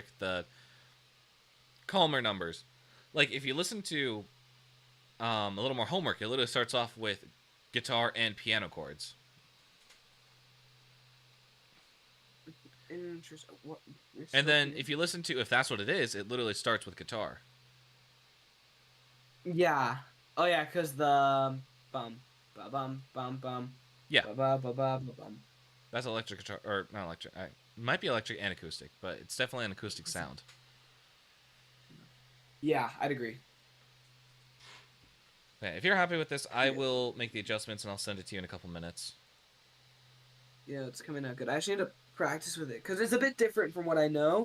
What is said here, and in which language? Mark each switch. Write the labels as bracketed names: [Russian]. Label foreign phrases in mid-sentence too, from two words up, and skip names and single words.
[English] The calmer numbers, like if you listen to a little more homework, it literally starts off with guitar and piano chords. Interesting. What? And then if you listen to If That's What It Is, it literally starts with guitar. Yeah. Oh yeah, cause the bum ba bum bum bum. Yeah. Ba ba ba ba ba bum. That's electric guitar, or not electric. It might be electric and acoustic, but it's definitely an acoustic sound. Yeah, I'd agree. Okay, if you're happy with this, I will make the adjustments and I'll send it to you in a couple minutes. Yeah, it's coming out good. I actually need to practice with it because it's a bit different from what I know.